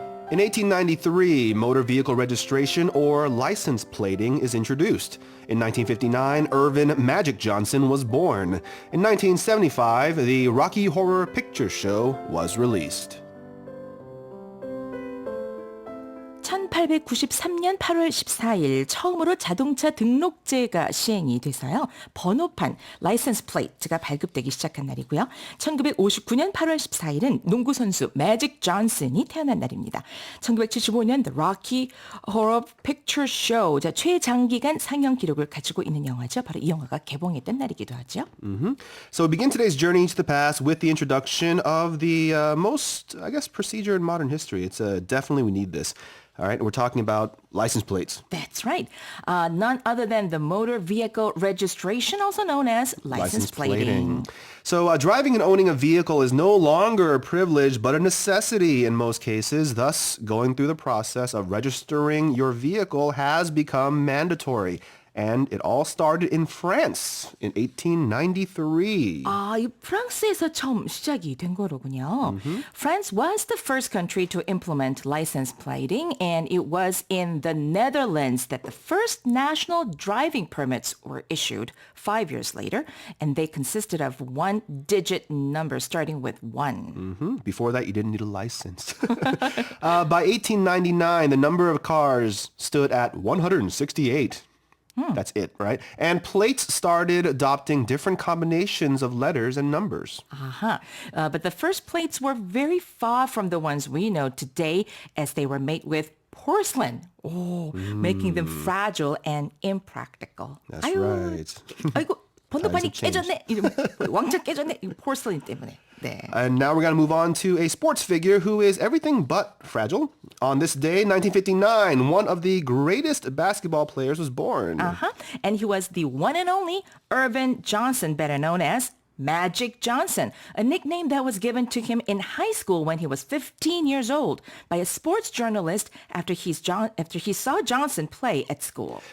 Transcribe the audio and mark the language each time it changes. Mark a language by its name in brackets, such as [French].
[English] In 1893, motor vehicle registration or license plating is introduced. In 1959, Earvin Magic Johnson was born. In 1975, the Rocky Horror Picture Show was released. [Korean] 1893년 8월 14일 처음으로 자동차 등록제가 시행이 돼서요. 번호판, 라이센스 플레이트가 발급되기 시작한 날이고요. 1959년 8월 14일은 농구 선수 매직 존슨이 태어난 날입니다. 1975년 The Rocky Horror Picture Show, 최장기간 상영 기록을 가지고 있는 영화죠. 바로 이 영화가 개봉했던 날이기도 하죠. [English] So we begin today's journey into the past with the introduction of the most, I guess, procedure in modern history. It's definitely we need this. All right, we're talking about license plates. That's right. None other than the motor vehicle registration, also known as license plating. So driving and owning a vehicle is no longer a privilege, but a necessity in most cases. Thus, going through the process of registering your vehicle has become mandatory. And it all started in France in 1893. [Korean] 이 프랑스에서 처음 시작이 된 거로군요. [English] France was the first country to implement license plating, and it was in the Netherlands that the first national driving permits were issued 5 years later, and they consisted of one-digit numbers starting with 1. Before that, you didn't need a license. By 1899, the number of cars stood at 168. That's it, right? And plates started adopting different combinations of letters and numbers. But the first plates were very far from the ones we know today, as they were made with porcelain, making them fragile and impractical. That's right. [Korean] 아이고, 번호판이 깨졌네. 왕창 깨졌네. porcelain 때문에. 네. [English] And now we're going to move on to a sports figure who is everything but fragile. On this day, 1959, one of the greatest basketball players was born. And he was the one and only Earvin Johnson, better known as Magic Johnson, a nickname that was given to him in high school when he was 15 years old by a sports journalist after he saw Johnson play at school.